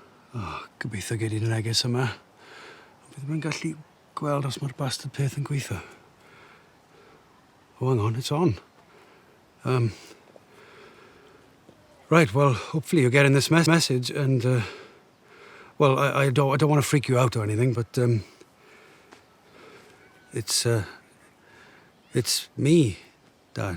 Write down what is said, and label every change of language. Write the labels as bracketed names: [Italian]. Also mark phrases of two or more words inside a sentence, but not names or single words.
[Welsh] Gobeithio gei di'r neges yma. Bydd mae'n gallu gweld os mae'r bastard peth yn gweithio. [English] Oh, hang on, it's on. Right, well, hopefully you're getting this message and, well, I don't want to freak you out or anything, but, it's me, Dad.